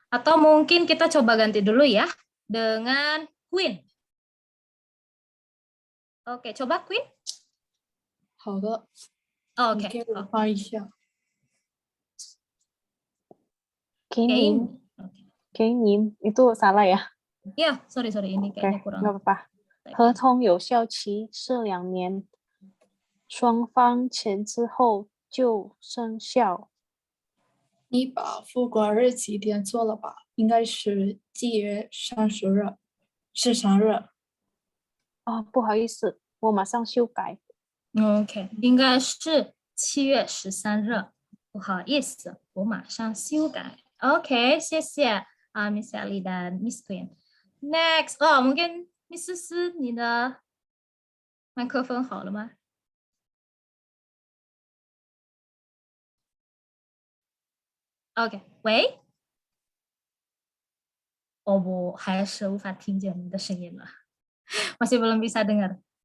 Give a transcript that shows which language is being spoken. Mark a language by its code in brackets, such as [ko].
[id] Atau mungkin kita coba ganti dulu ya dengan Queen. Oke, coba Queen. [zh] 好的， [id] Oke, [zh] 你给我翻一下。给 [id] Oke. [zh] 您，给您 [id] itu salah ya? Ya, sorry ini kayaknya kurang. nggak apa-apa. [zh] 合同有效期是2年，双方签字后就生效。你把付款日期填错了吧？应该是7月30日，是3日。哦，不好意思，我马上修改。 OK， 应该是7月13日。不好意思，我马上修改。 OK， 谢谢啊，Miss Ellie dan Miss Queen。 Next， mungkin Miss 思思，你的麦克风好了吗？ OK， 喂，我还是无法听见你的声音了， [id] masih belum bisa dengar.